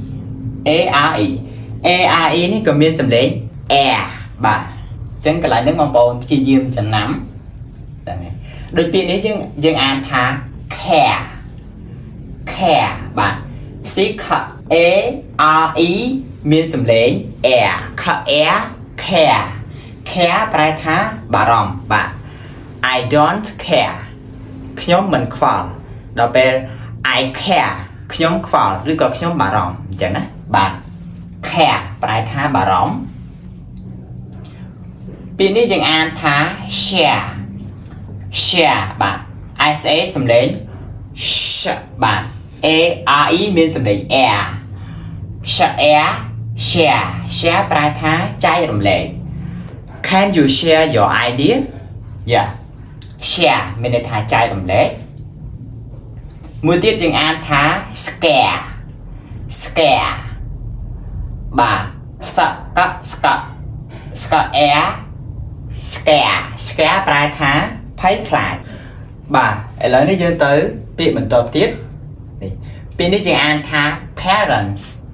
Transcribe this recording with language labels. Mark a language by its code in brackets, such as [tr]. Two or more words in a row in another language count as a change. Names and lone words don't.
[km] នេះក៏មានសំឡេង air បាទអញ្ចឹងកន្លែងហ្នឹងបងប្អូនព្យាយាមចំណាំហ្នឹងហើយដូចពាក្យនេះយើងអានថា care បាទ ARE មានសំឡេង [en] air care [km] ប្រែថាបារម្ភបាទ [en] I don't care [km] ខ្ញុំមិនខ្វល់ដល់ពេល [en] I care [km] ខ្ញុំខ្វល់ឬក៏ខ្ញុំបារម្ភអញ្ចឹងណាបាទ care ប្រែថាបារម្ភ ពាក្យនេះយើងអានថា share បាទ SA សំឡេង sh បាទ ARE មានសំឡេង air share ប្រែថាចែករំលែក [en] Can you share your idea share [km] មានន័យថាចែករំលែកមួយទៀតយើងអានថា scare បាទ scare ប្រែថាភ័យខ្លាចបាទឥឡូវនេះយើងទៅពាក្យបន្តទៀតនេះពាក្យនេះយើងអានថា parents